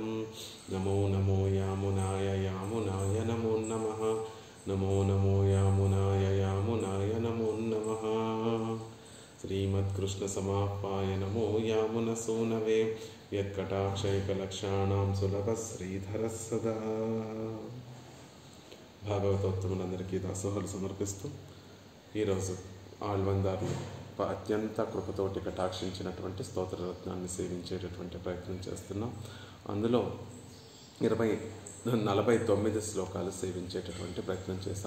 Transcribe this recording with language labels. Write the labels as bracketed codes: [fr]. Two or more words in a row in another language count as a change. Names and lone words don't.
[sa] नमो नमो यामुनाय यामुनाय नमो नमः। नमो नमो यामुनाय यामुनाय नमो नमः। श्रीमत्कृष्णसमाह्वाय नमो यामुनसूनवे यत्कटाक्षैकलक्षाणां सुलभ श्रीधरः सदा। [te] భాగవతోత్తములందరికీ దాసోహలు సమర్పిస్తూ ఈరోజు ఆళ్వందార్లు అత్యంత కృపతోటి కటాక్షించినటువంటి స్తోత్రరత్నాన్ని సేవించేటటువంటి ప్రయత్నం చేస్తున్నాం. అందులో 49 శ్లోకాలు సేవించేటటువంటి ప్రయత్నం చేస్తాం.